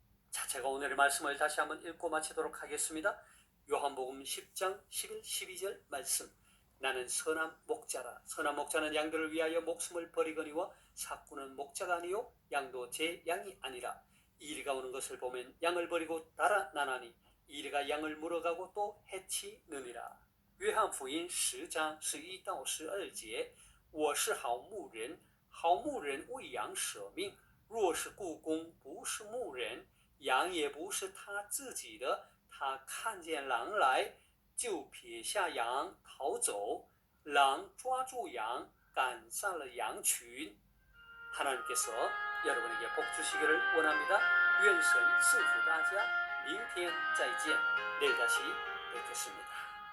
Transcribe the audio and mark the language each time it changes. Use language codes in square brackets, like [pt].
[ko] 자, 제가 오늘의 말씀을 다시 한번 읽고 마치도록 하겠습니다. 요한복음 10장 11, 12절 말씀. 나는 선한 목자라. 선한 목자는 양들을 위하여 목숨을 버리거니와 사꾼은 목자가 아니요 양도 제 양이 아니라. 이리가 오는 것을 보면 양을 버리고 달아나나니 이리가 양을 물어가고 또 해치느니라. [zh] 约翰福音10章11到12节，我是好牧人，好牧人为羊舍命。若是雇工不是牧人，羊也不是他自己的，他看见狼来，就撇下羊逃走，狼抓住羊，赶散了羊群。 [ko] 하나님께서 여러분에게 복 주시기를 원합니다. [zh] 愿神赐福大家。明天再见。 [ko] 내일 다시 뵙겠습니다.